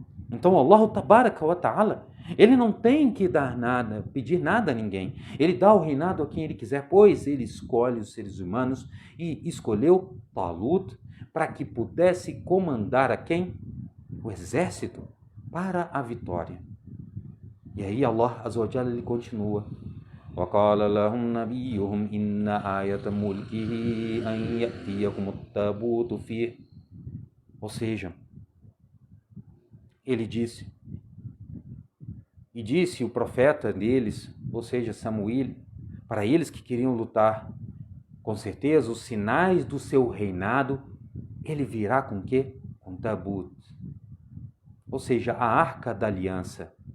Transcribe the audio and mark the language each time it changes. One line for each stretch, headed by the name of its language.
Portuguese: Então, Allah tabaraka wa ta'ala, Ele não tem que dar nada, pedir nada a ninguém. Ele dá o reinado a quem Ele quiser, pois Ele escolhe os seres humanos e escolheu Talut para que pudesse comandar a quem? O exército para a vitória. E aí Allah Azza wa Jalla, ele continua.
Arabic: وَقَالَ لَهُمْ نَبِيُّهُمْ إِنَّ آيَةَ مُلْكِهِ أَنْ يَأْتِيَكُمُ التَّابُوتُ فِيهِ.
Portuguese: Ou seja, ele disse, E disse o profeta deles, ou seja, Samuel, para eles que queriam lutar, com certeza os sinais do seu reinado, ele virá com o quê? Com Tabut, ou seja, a Arca da Aliança.